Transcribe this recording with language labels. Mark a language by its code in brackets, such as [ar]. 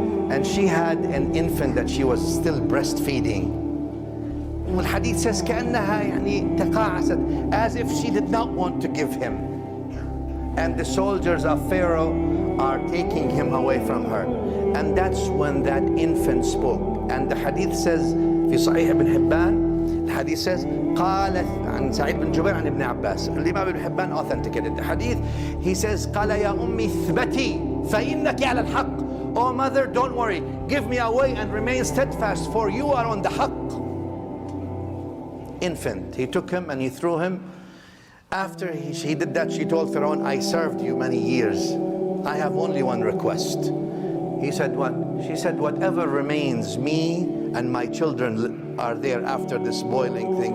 [en] And she had an infant that she was still breastfeeding. The hadith says, [ar] كأنها يعني تقاعست, [en] as if she did not want to give him. And the soldiers of Pharaoh are taking him away from her. And that's when that infant spoke. And the hadith says, [ar] في صحيح ابن حبان, [en] the hadith says, [ar] قالت عن سعيد بن جبير عن ابن عباس. [en] الإمام ابن حبان authenticated the hadith. He says, [ar] قال يا أمي اثبتي فإنك على الحق. [en] Oh mother, don't worry, give me away and remain steadfast, for you are on the haqq. Infant, he took him and he threw him. After he did that, she told Pharaoh, I served you many years. I have only one request. He said, what? She said, whatever remains, me and my children are there after this boiling thing.